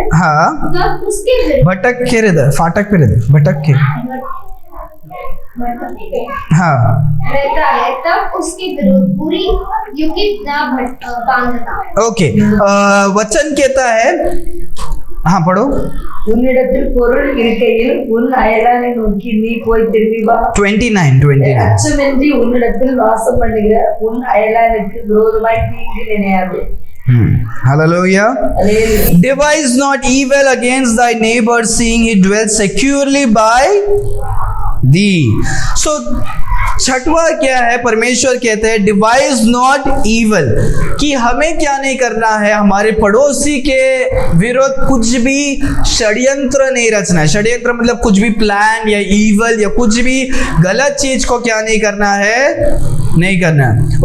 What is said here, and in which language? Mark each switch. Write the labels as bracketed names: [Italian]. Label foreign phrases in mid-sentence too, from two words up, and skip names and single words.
[Hindi] हाँ, तब उसके विरुद्ध भटक के रहता, फाटक पे रहता, भटक के, हाँ, रहता है, तब उसके विरुद्ध बुरी युक्ति ना बांधना। ओके। वचन कहता है, हाँ पढ़ो। [Tamil] உன்னிடத்தில் பொருள் இருக்கையில் உன் அயலானை நோக்கி நீ போய் திரும்பி வா. 29 அச்சமின்றி உன்னிடத்தில் வாசம் பண்ணுகிற உன் அயலானுக்கு விரோதமாய் தீங்கு நினையாதே. [English] Hallelujah. Hallelujah. Devise not evil against thy neighbor, seeing he dwells securely by thee. [Hindi] So छठवा क्या है, परमेश्वर कहते हैं [English] devise not evil, [Hindi] कि हमें क्या नहीं करना है, हमारे पड़ोसी के विरुद्ध कुछ भी षड्यंत्र नहीं रचना है। षड्यंत्र मतलब कुछ भी प्लान या ईवल या कुछ भी गलत चीज को क्या नहीं करना है, नहीं करना है।